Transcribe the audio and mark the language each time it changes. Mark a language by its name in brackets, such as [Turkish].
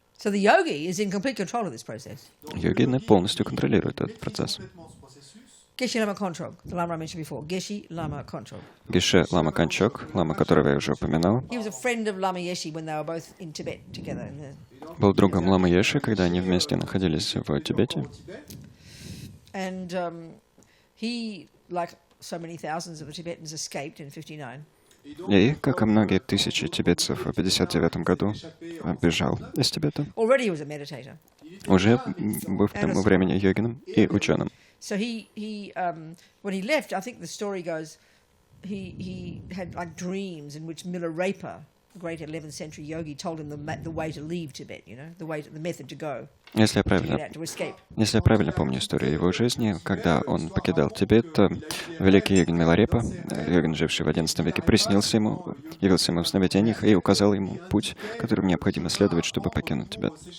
[English] So the yogi is in complete control of this process. [Russian] Йогины полностью контролируют этот процесс. [English] Geshe Lama Kontrog, the Lama I mentioned before. Geshe Lama Kontrog. [Russian] Геше Лама Канчок, лама, которого я уже упоминал, [English] He was a friend of Lama Yeshe when they were both in Tibet together. [Russian] был другом Ламы Еши, когда они вместе находились в Тибете. [English] And he, like so many thousands of the Tibetans, escaped in 59. [Russian] И, как и многие тысячи тибетцев в 59 году, бежал из Тибета. [English] Already he was a meditator. [Russian] Уже был к тому времени йогином и ученым. [English] So when he left, I think the story goes, he had like dreams in which Milarepa, the great 11th century yogi, told him the way to leave Tibet, the method to go, [Russian] Если я [English] to get [Russian] правильно, [English] out, to escape. [Russian] если я правильно помню историю его жизни, когда он покидал Тибет, великий йогин Миларепа, йогин, живший в XI веке, приснился ему, явился ему в сновидениях и указал ему путь, которым необходимо следовать, чтобы покинуть Тибет.